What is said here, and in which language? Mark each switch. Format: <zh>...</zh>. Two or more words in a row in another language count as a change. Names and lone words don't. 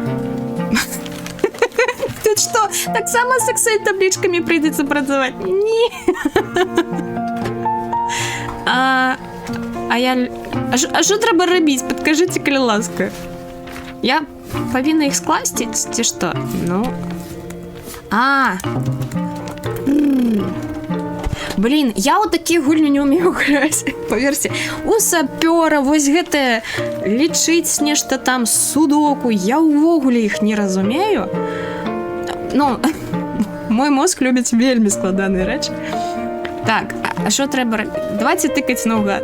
<be>Тут што, таксама з Excel-таблічкамі прыйдзецца працаваць? Не. А што трэба рабіць? Падкажыце, калі ласка. Я павінна іх скласці, ці што?</be> <ru>Блин, я вот такие гульні не умею граць.</ru> <be>Паверьце, у сапёра вось гэтае лічыць нешта там, судоку, я ўвогуле іх не разумею. Мой мозг любіць вельмі складаныя рэчы. Так, а што трэба рабіць?</be> <ru>Давайте тыкаць</ru> <be>наўгад.</be>